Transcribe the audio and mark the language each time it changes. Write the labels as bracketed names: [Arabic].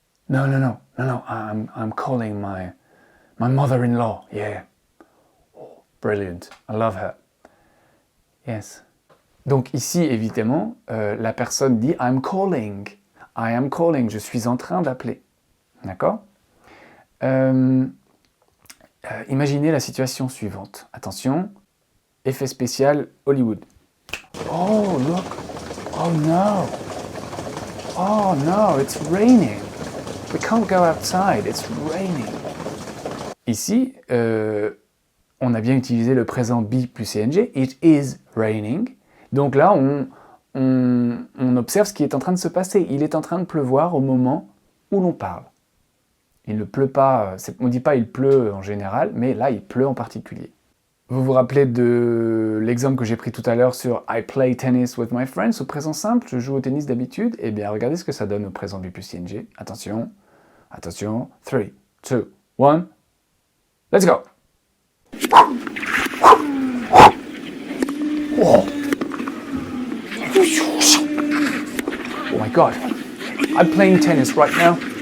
[English] No, I'm calling my mother-in-law. Yeah. Oh, brilliant. I love her. Yes. [French] Donc ici, évidemment, la personne dit [English] I'm calling. I am calling. [French] Je suis en train d'appeler. D'accord? Imaginez la situation suivante. Attention, effet spécial Hollywood. [English] Oh, look. Oh no. Oh no, it's raining. We can't go outside, it's raining. [French] Ici, on a bien utilisé le présent be plus ing. [English] It is raining. [French] Donc là, on observe ce qui est en train de se passer. Il est en train de pleuvoir au moment où l'on parle. Il ne pleut pas, on ne dit pas il pleut en général, mais là il pleut en particulier. Vous vous rappelez de l'exemple que j'ai pris tout à l'heure sur [English] I play tennis with my friends [French] au présent simple, je joue au tennis d'habitude. Eh bien regardez ce que ça donne au présent B plus ing. Attention, attention, 3, 2, 1, [English] let's go! Oh. Oh my god, I'm playing tennis right now.